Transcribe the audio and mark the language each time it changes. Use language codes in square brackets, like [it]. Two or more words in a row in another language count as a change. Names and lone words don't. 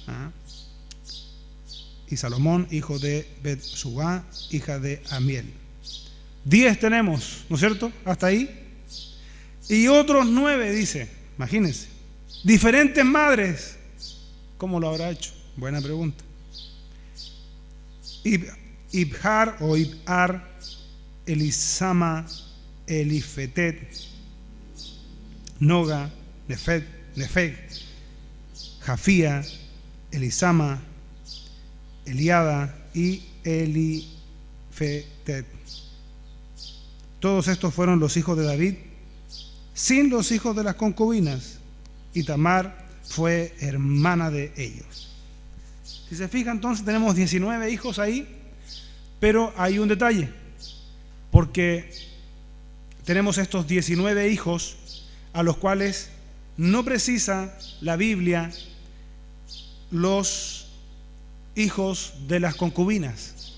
[es] Y Salomón, hijo de Betsuá, hija de Amiel. 10 tenemos, ¿no es cierto? Hasta ahí. Y otros 9, dice, imagínense, diferentes madres. ¿Cómo lo habrá hecho? Buena pregunta. Ibhar o Ibhar, Elisama, Elifetet, Noga, Nefeg, Jafía, Elisama, Eliada y Elifetet. Todos estos fueron los hijos de David, sin los hijos de las concubinas, y Tamar fue hermana de ellos. Si se fijan, entonces tenemos 19 hijos ahí, pero hay un detalle, porque tenemos estos 19 hijos a los cuales no precisa la Biblia los hijos de las concubinas.